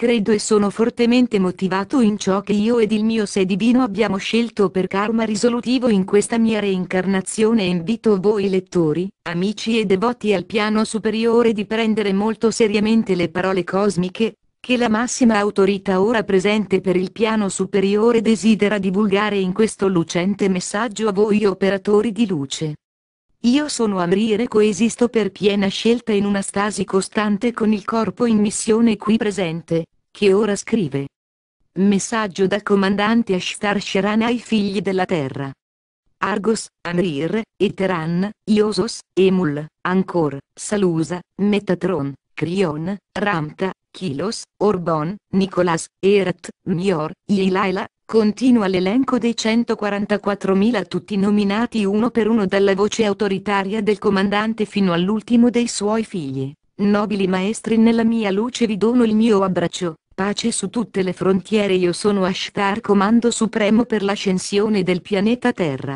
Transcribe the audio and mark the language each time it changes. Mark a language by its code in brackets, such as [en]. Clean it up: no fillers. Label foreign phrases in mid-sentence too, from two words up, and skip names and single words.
[it] Credo e sono fortemente motivato in ciò che io ed il mio sé divino abbiamo scelto per karma risolutivo in questa mia reincarnazione e invito voi lettori, amici e devoti al piano superiore di prendere molto seriamente le parole cosmiche, che la massima autorità ora presente per il piano superiore desidera divulgare in questo lucente messaggio a voi operatori di luce. Io sono Amrire, coesisto per piena scelta in una stasi costante con il corpo in missione qui presente, che ora scrive. Messaggio dal comandante Ashtar Sharan ai figli della terra. Argos, Amrir, Eteran, Iosos, Emul, Ancor, Salusa, Metatron, Crion, Ramta, Kilos, Orbon, Nicolas, Erat, Mior, Yilaila. Continua l'elenco dei 144.000 tutti nominati uno per uno dalla voce autoritaria del comandante fino all'ultimo dei suoi figli. Nobili maestri, nella mia luce vi dono il mio abbraccio, pace su tutte le frontiere. Io sono Ashtar, comando supremo per l'ascensione del pianeta Terra.